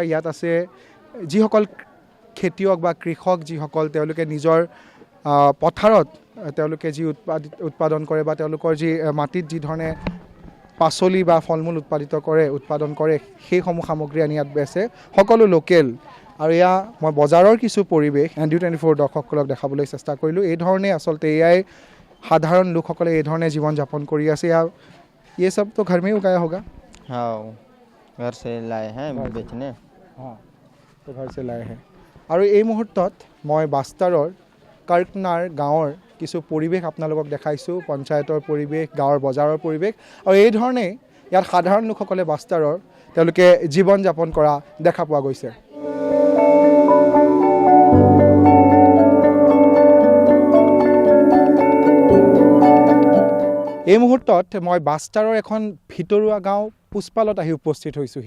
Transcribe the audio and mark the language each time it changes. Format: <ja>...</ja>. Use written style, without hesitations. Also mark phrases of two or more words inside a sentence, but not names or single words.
<as>ইয়াত আছে যিসকল খেতিয়ক বা কৃষক, যিসকল তেওঁলোকে নিজৰ পথাৰত তেওঁলোকে যি উৎপাদন কৰে বা তেওঁলোকৰ যি মাটিত যি ধৰণে পাচলি বা ফল মূল উৎপাদন কৰে সেইসমূহ সামগ্ৰী আনি ইয়াত বেচে, সকলো লোকেল। আৰু এয়া মই বজাৰৰ কিছু পৰিৱেশ ND24 দৰ্শকসকলক দেখাবলৈ চেষ্টা কৰিলোঁ। এই ধৰণে আচলতে এয়াই সাধাৰণ লোকসকলে এই ধৰণে জীৱন যাপন কৰি আছে।</as> <hi>ये सब तो घर में ही उगाया होगा? हाँ, घर से लाए हैं बेचने। हाँ, तो घर से लाए हैं।</hi> <as>আৰু এই মুহূৰ্তত মই বাষ্টাৰৰ কৰ্কনাৰ গাঁৱৰ কিছু পৰিৱেশ আপোনালোকক দেখাইছোঁ, পঞ্চায়তৰ পৰিৱেশ, গাঁৱৰ বজাৰৰ পৰিৱেশ। আৰু এই ধৰণেই ইয়াত সাধাৰণ লোকসকলে বাষ্টাৰৰ তেওঁলোকে জীৱন যাপন কৰা দেখা পোৱা গৈছে। এই মুহূৰ্তত মই বাষ্টাৰৰ এখন ভিতৰুৱা গাঁও পুষ্পালত আহি উপস্থিত হৈছোঁহি।</as>